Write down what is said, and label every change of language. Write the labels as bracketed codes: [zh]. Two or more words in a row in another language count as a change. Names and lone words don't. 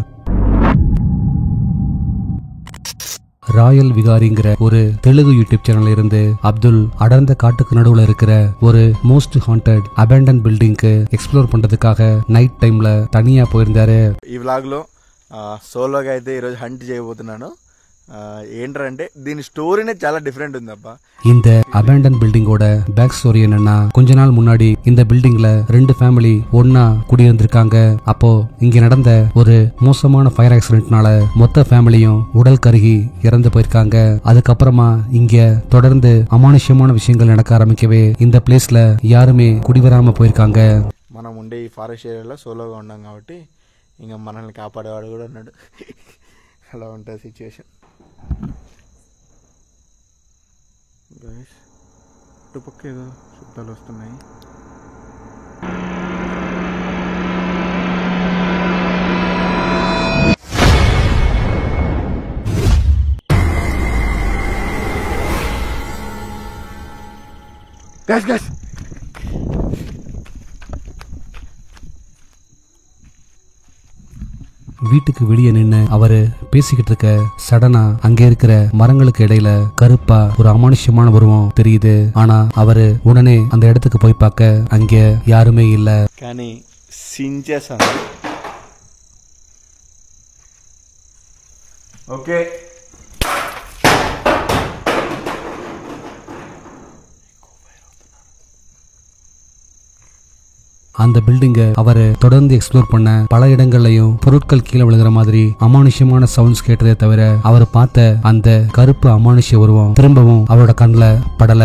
[ta] ராயல் விகாரிங்கிற ஒரு தெலுங்கு [en] YouTube channella [ta] இருந்து அப்துல் அடர்ந்த காட்டுக்கு நடுவுல இருக்கிற ஒரு [en] most haunted abandon buildingkku [ta] எக்ஸ்ப்ளோர் பண்றதுக்காக [en] night timela [ta] தனியா போயிருந்தாரு. [te] ఈ వ్లాగ్లో సోలోగా అయితే ఈరోజు హంట్ చేయబోతున్నాను. ఏంటంటే దీని స్టోరీనే చాలా డిఫరెంట్ ఉందబ్బా. [ta] இந்த [en] abandon buildingoda back story [ta] என்னன்னா, கொஞ்ச நாள் முன்னாடி இந்த பில்டிங்ல 2 ஃபேமிலி ஒன்னா குடியிருந்திருக்காங்க. அப்போ இங்க நடந்த ஒரு மோசமான [en] fire accidentnala [ta] மொத்த ஃபேமிலியும் உடல் கருகி இறந்து போயிருக்காங்க. அதுக்கப்புறமா இங்க தொடர்ந்து அமானுஷ்யமான விஷயங்கள் நடக்க ஆரம்பிக்கவே இந்த பிளேஸ்ல யாருமே குடிவராம போயிருக்காங்க. [te] మనం ఉండే ఈ [en] forest areaalo [te] సోలోగా ఉన్నాం కాబట్టి ఇంకా మనల్ని కాపాడేవాడు కూడా ఉన్నాడు. అలా ఉంటుంది సిచ్యువేషన్. గైస్ ఇటుపక్క ఏదో శబ్దాలు వస్తున్నాయి. [en] guys guys [ta] வீட்டுக்கு வெளியே நின்று அவரு பேசிக்கிட்டு இருக்க சடனா அங்க இருக்கிற மரங்களுக்கு இடையில கருப்பா ஒரு அமானுஷ்யமான உருவம் தெரியுது. ஆனா அவரு உடனே அந்த இடத்துக்கு போய் பார்க்க அங்க யாருமே இல்ல. [te] కానీ సించేసాను. ఓకే [ta] அந்த பில்டிங்க அவரு தொடர்ந்து எக்ஸ்ப்ளோர் பண்ண பல இடங்கள்லயும் பொருட்கள் கீழே விழுகிற மாதிரி அமானுஷ்யமான சவுண்ட்ஸ் கேட்டதே தவிர அவர் பார்த்த அந்த கருப்பு அமானுஷ்ய உருவம் திரும்பவும் அவரோட கண்ணுல படல.